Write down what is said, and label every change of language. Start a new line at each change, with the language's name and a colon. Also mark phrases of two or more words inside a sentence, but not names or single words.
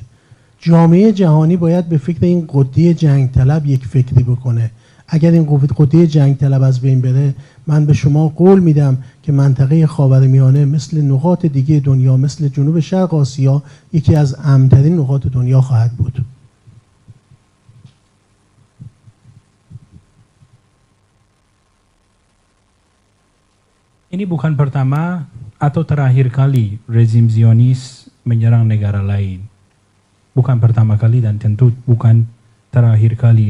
Persian: جامعه جهانی باید به فکر این قطعه جنگ طلب یک فکری بکنه. اگر این قطعه جنگ طلب از بین بره، من به شما قول میدم که منطقه خاورمیانه مثل نقاط دیگه دنیا، مثل جنوب شرق آسیا، یکی از امن‌ترین نقاط دنیا خواهد بود.
Indonesian: Ini bukan pertama atau terakhir kali rezim Zionis menyerang negara lain. Bukan pertama kali dan tentu bukan terakhir kali.